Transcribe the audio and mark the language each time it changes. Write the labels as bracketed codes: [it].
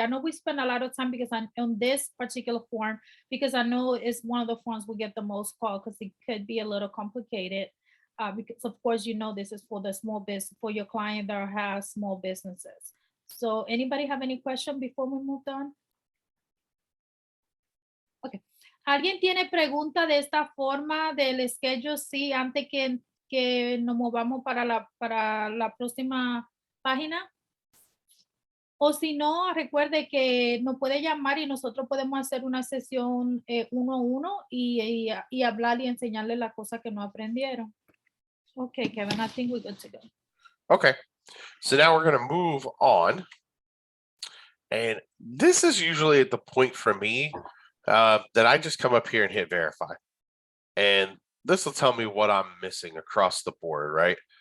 [en] I know we spend a lot of time because on this particular form, because I know it's one of the forms we get the most call because it could be a little complicated. Because of course, this is for the small business, for your client that has small businesses. So anybody have any question before we move on? Okay. [es] ¿Alguien tiene pregunta de esta forma del Schedule C antes que nos movamos para la próxima página? O si no, recuerde que nos puede llamar y nosotros podemos hacer una sesión 1-1 y hablar y enseñarle las cosas que no aprendieron. [en] Okay, Kevin, I think we're good to go. Okay. So now we're going to move on. And this is usually at the point for me that I just come up here and hit verify. And this will tell me what I'm missing across the board, right?